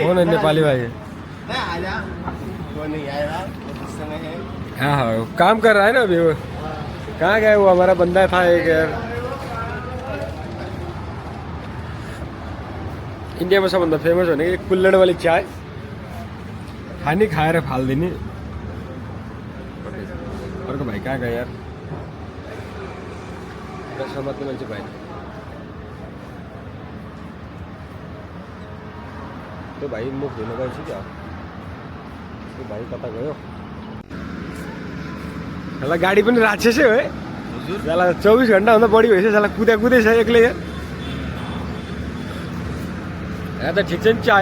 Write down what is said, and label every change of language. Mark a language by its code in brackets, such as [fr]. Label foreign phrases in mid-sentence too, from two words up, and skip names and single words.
[hi] कौन है नेपाली भाई है आजा वो नहीं आएगा समय है हाँ हाँ काम कर रहा है ना अभी वो कहाँ गए वो हमारा बंदा था एक यार इंडिया में सबभन्दा फेमस होने की कुल्लड़ वाली चाय [ne] खानी खाएर फाल्दिने अर्को भाइ कहाँ गयो यार समात्ने मान्छे भाइ त्यो भाइ मुख धुन गएछ क्या त्यो भाइ कता गयो साला गाडी पनि राक्षसै हो है साला 24 घन्टाभन्दा बढी भइसक्यो साला कुदै छ एक्लै यहाँ त ठिक छ नि चाय